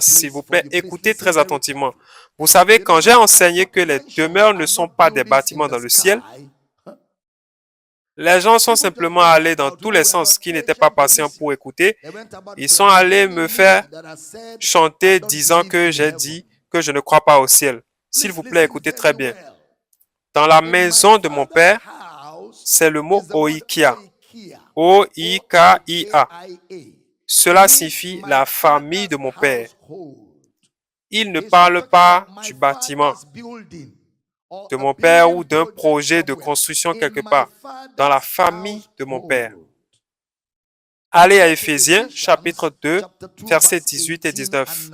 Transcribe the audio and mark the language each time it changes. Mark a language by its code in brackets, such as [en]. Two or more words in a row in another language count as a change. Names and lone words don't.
[fr] S'il vous plaît, écoutez très attentivement. Vous savez, quand j'ai enseigné que les demeures ne sont pas des bâtiments dans le ciel, les gens sont simplement allés dans tous les sens qui n'étaient pas patients pour écouter. Ils sont allés me faire chanter disant que j'ai dit que je ne crois pas au ciel. S'il vous plaît, écoutez très bien. Dans la maison de mon Père, c'est le mot oikia. O-I-K-I-A. Cela signifie la famille de mon Père. Il ne parle pas du bâtiment. de mon père ou d'un projet de construction quelque part dans la famille de mon père. Allez à Éphésiens, chapitre 2, versets 18 et 19.